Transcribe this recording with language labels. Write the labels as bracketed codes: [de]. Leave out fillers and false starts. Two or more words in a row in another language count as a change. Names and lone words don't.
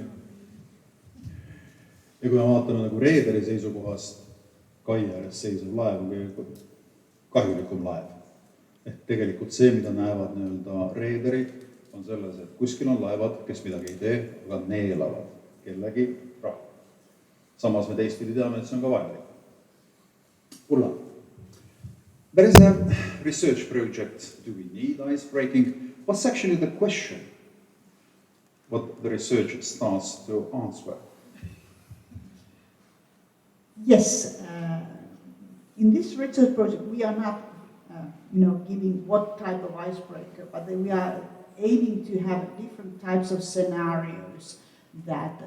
[et] Ja kui me vaatame nagu reederi seisukohast, kai ääres seisev laev on kõige kahjulikum laev. Ehk tegelikult see, mida näevad nii-öelda reederid, on selles, et kuskil on laevad, kes midagi ei tee, aga neelavad kellegi raha. Samas me teistpidi teame, et see on ka vajalik. Ulla. [en] There is a research project, do we need icebreaking? What's actually the question? What the research starts to answer? Yes, in this research project we are not giving what type of icebreaker, but we are aiming to have different types of scenarios that...